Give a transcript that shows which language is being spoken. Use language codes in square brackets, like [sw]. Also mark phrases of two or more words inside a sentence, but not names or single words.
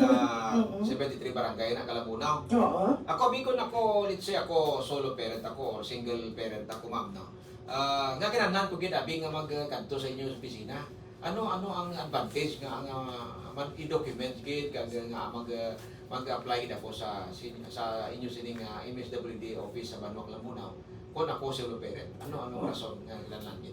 [hil] 73 barangay na Kalabunaw. Oo. Ako, bikon ako, [en] let's say [hil] ako [en] solo parent [hil] ako or [en] single parent [hil] ako, ma'am, no? Nga kinahanglan ko gid abi nga magkanto sa inyo opisina. Ano ang advantage nga ang i-document gid kag nga mag-apply na po sa inyo sining MSWD office sa Banwa, Kalabunaw. Kung ako solo parent, ano rason nga kinahanglan gid?